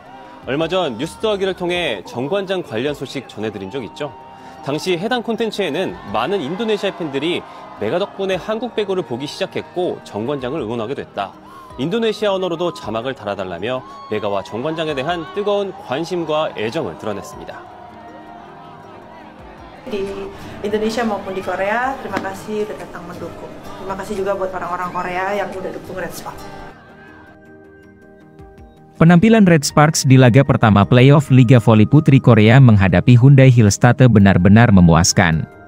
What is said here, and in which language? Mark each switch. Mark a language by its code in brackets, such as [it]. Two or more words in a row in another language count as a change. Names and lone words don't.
[ko] 얼마 전 뉴스 더하기를 통해 정관장 관련 소식 전해드린 적 있죠. 당시 해당 콘텐츠에는 많은 인도네시아 팬들이 메가 덕분에 한국 배구를 보기 시작했고 정관장을 응원하게 됐다. 인도네시아 언어로도 자막을 달아달라며 메가와 정관장에 대한 뜨거운 관심과 애정을 드러냈습니다. [id] Di Indonesia maupun di Korea, terima kasih udah datang mendukung. Terima kasih juga buat orang-orang Korea yang udah dukung Red Sparks. Penampilan Red Sparks di laga pertama playoff Liga Voli Putri Korea menghadapi Hyundai Hillstatte benar-benar memuaskan.